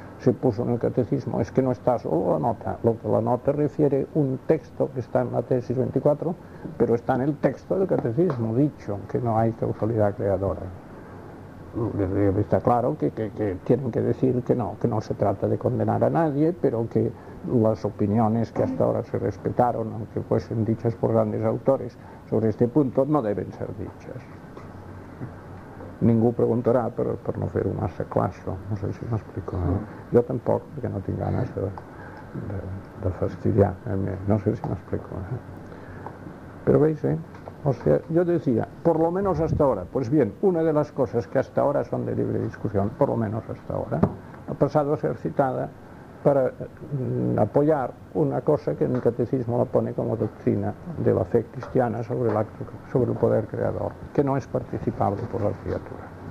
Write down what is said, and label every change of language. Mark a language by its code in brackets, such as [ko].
[es] Se puso en el Catecismo, es que no está solo la nota, lo que la nota refiere un texto que está en la tesis 24, pero está en el texto del Catecismo, dicho que no hay causalidad creadora. Está claro que tienen que decir que no se trata de condenar a nadie, pero que las opiniones que hasta ahora se respetaron, aunque fuesen dichas por grandes autores, sobre este punto no deben ser dichas. [ca] Ningú preguntarà per no fer-ho massa clar, això. No sé si m'explico. No? Jo tampoc, perquè no tinc ganes de fastidiar. No sé si m'explico. No? Però veis, eh? [es] O sea, yo decía, por lo menos hasta ahora, pues bien, una de las cosas que hasta ahora son de libre discusión, por lo menos hasta ahora, ha pasado a ser citada para apoyar una cosa que en el Catecismo la pone como doctrina de la fe cristiana sobre el acto, sobre el poder creador, que no es participable por la criatura.